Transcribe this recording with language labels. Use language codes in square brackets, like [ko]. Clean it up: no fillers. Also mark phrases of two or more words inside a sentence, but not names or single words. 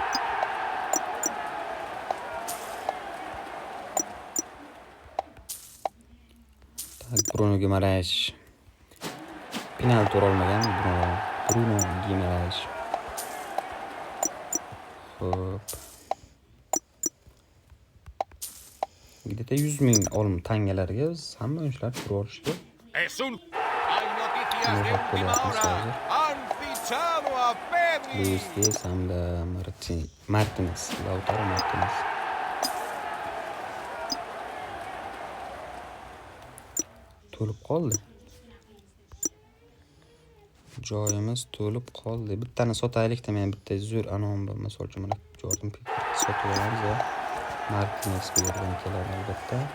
[uz] Bruno Guimaraes penalti urolmagan Bruno Guimaraes. Xo'p. Где-то 100.000 tangalarga hamma o'yinchilar turib olishdi. [es] Es un... Hay noticias de última hora. Han fichado a Pedri. [uz] Luis Diaz hamda Martínez, Lautaro Martínez. To'lib qoldi. Joyimiz to'lib qoldi. Bittani sotaylik-da, men bitta zo'r anom bor. Misol uchun mana Jordan Pickford sotib olamiz va Martínez bu yerdan keladi albatta.